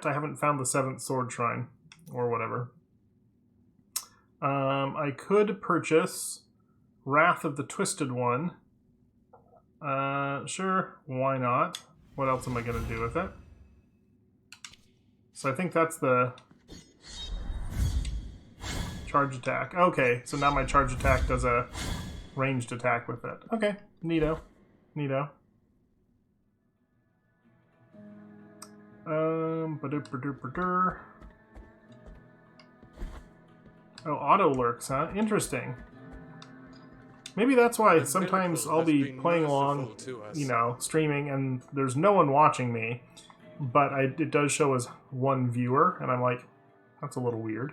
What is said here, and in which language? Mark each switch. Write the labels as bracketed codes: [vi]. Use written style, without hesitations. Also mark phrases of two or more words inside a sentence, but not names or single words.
[en] I haven't found the 7th sword shrine, or whatever. I could purchase Wrath of the Twisted One. Sure, why not? What else am I going to do with it? So I think that's the Charge attack. Okay, so now my charge attack does a ranged attack with it. Okay, neato. Neato. Ba-dur-ba-dur-ba-dur. Oh, auto lurks, huh? Interesting. Maybe that's why sometimes I'll be playing along, you know, streaming, and there's no one watching me, but it does show as one viewer, and I'm like, that's a little weird.